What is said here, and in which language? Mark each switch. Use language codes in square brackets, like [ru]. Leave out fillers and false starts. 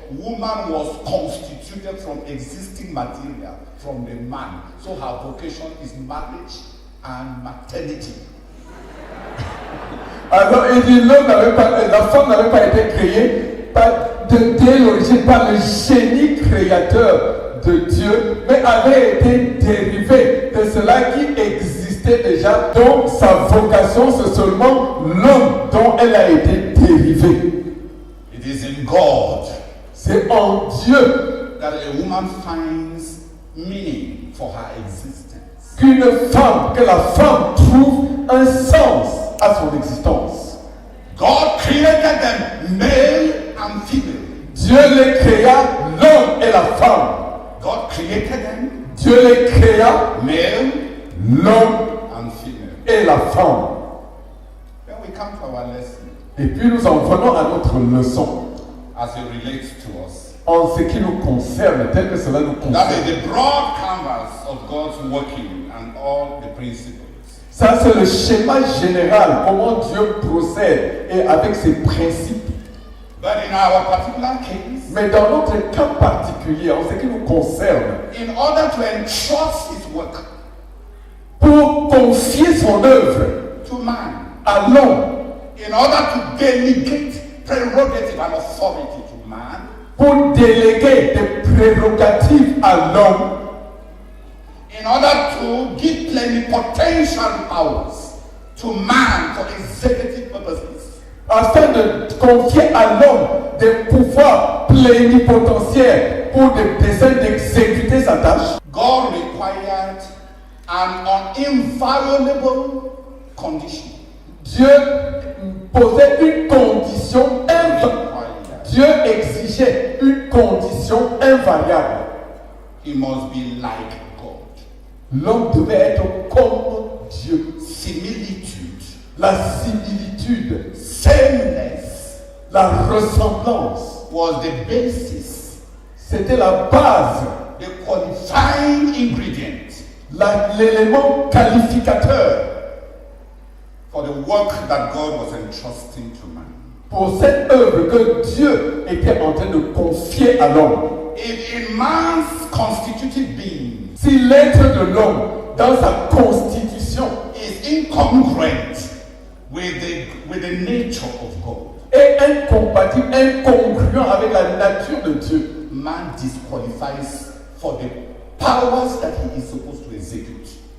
[en] Woman was constituted from existing material from the man. So her vocation is marriage and maternity. [fr] Alors il dit la femme n'avait pas été créée dès l'origine par le génie créateur de Dieu, mais avait été dérivée de cela qui existait déjà. Donc sa vocation, c'est seulement l'homme dont elle a été dérivée. [en] It is in God [fr] C'est en Dieu [en] that a woman finds meaning for her existence. [fr] que la femme trouve un sens à son existence. [en] God created them male and female. [fr] Dieu les créa, l'homme et la femme. [en] God created them [fr] Dieu les créa, [en] male [fr] l'homme [en] and female. [fr] et la femme. [en] Then we come to our lesson [fr] Et puis nous en venons à notre leçon [en] as it relates to us. [fr] en ce qui nous concerne, tel que cela nous [en] That [fr] concerne. [en] is the broad canvas of God's working and all the principles. [fr] Ça, c'est le schéma général, comment Dieu procède et avec ses principes. [en] But in our particular case, [fr] Mais dans notre cas particulier, en ce qui nous concerne, [en] in order to entrust his work [fr] pour confier son œuvre [en] to man, [fr] à l'homme, [en] in order to delegate prerogative and authority to man, [fr] pour déléguer des prérogatives à l'homme, [en] in order to give plenipotential powers to man for executive purposes, [fr] afin de confier à l'homme des pouvoirs plénipotentiaires pour des desseins d'exécuter sa tâche. [en] God required an inviolable condition. [fr] Dieu posait une condition invariable. Dieu exigeait une condition invariable. [en] He must be like God. [fr] L'homme devait être comme Dieu. [en] Similitude, [fr] La similitude, [en] sameness [fr] la ressemblance, [en] was the basis, [fr] c'était la base, [en] the qualifying ingredient [fr] l'élément qualificateur [en] for the work that God was entrusting to man. [fr] pour cette œuvre que Dieu était en train de confier à l'homme. [en] If in man's constituted being [fr] Si l'être de l'homme, dans sa constitution, [en] is incongruent with the nature of God, [fr] est incompatible, incongruent avec la nature de Dieu, [en] man disqualifies for the powers that he is supposed to execute.